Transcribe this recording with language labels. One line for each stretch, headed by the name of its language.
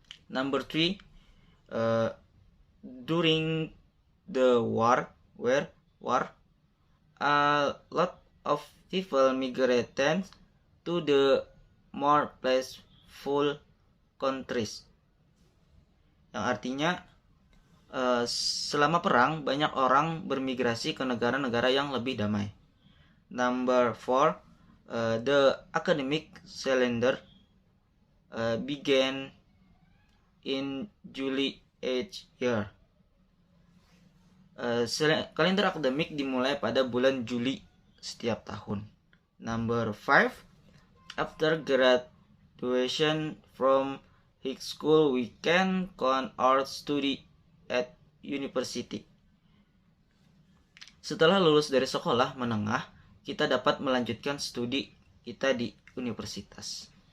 English: Number 3, during the war, a lot of people migrated to the more peaceful countries.
Indonesian: Yang artinya, selama perang banyak orang bermigrasi ke negara-negara yang lebih damai.
English: Number 4, the academic calendar began in July each year.
Indonesian: Kalender akademik dimulai pada bulan Juli setiap tahun.
English: Number 5, after graduation from high school we can count our study at university.
Indonesian: Setelah lulus dari sekolah menengah, kita dapat melanjutkan studi kita di universitas.